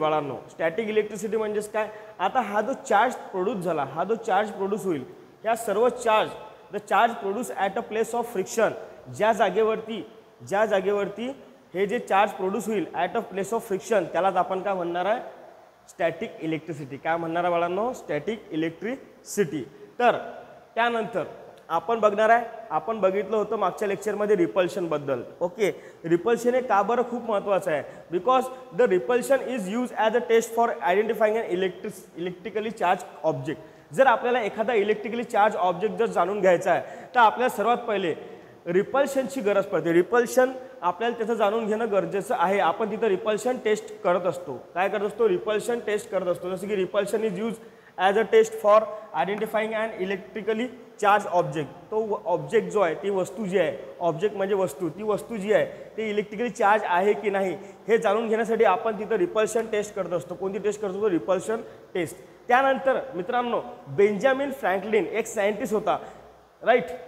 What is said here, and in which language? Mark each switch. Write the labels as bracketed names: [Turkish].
[Marathi] बाळांनो, static electricity म्हणजेच काय? आता हा जो चार्ज प्रोड्यूस झाला, हा जो चार्ज प्रोड्यूस होईल, ह्या सर्व charge, [English] the charge produce at a place of friction, [Marathi] ज्या जागेवरती हे जे चार्ज प्रोड्यूस होईल [English] at a place of friction, [Marathi] त्यालाच आपण काय म्हणणार आहे? Static electricity. काय म्हणणार आहे बाळांनो? Static electricity. तर त्यानंतर आपण बघणार आहे, आपण बघितलं होतं मागच्या लेक्चरमध्ये रिपल्शनबद्दल। ओके, रिपल्शन हे का बरं खूप महत्त्वाचं आहे? [English] Because the repulsion is use as a test for identifying an electrically charge object. [Marathi] जर आपल्याला एखादा इलेक्ट्रिकली चार्ज ऑब्जेक्ट जर जाणून घ्यायचा आहे, तर आपल्याला सर्वात पहिले रिपल्शनची गरज पडते। रिपल्शन आपल्याला त्याचं जाणून घेणं गरजेचं आहे। आपण तिथं रिपल्शन टेस्ट करत असतो। काय करत असतो? रिपल्शन टेस्ट करत असतो। जसं की [English] Repulsion is use as a test for identifying an electrically charge object. [Marathi] तो ऑब्जेक्ट जो आहे, ती वस्तू जी आहे, ऑब्जेक्ट म्हणजे वस्तू, ती वस्तू जी आहे ती इलेक्ट्रिकली चार्ज आहे की नाही हे जाणून घेण्यासाठी आपण तिथं रिपल्शन टेस्ट करत असतो। कोणती टेस्ट करत असतो? Repulsion taste. त्यानंतर मित्रांनो, बेंजामिन फ्रँकलिन एक सायंटिस्ट होता, राईट।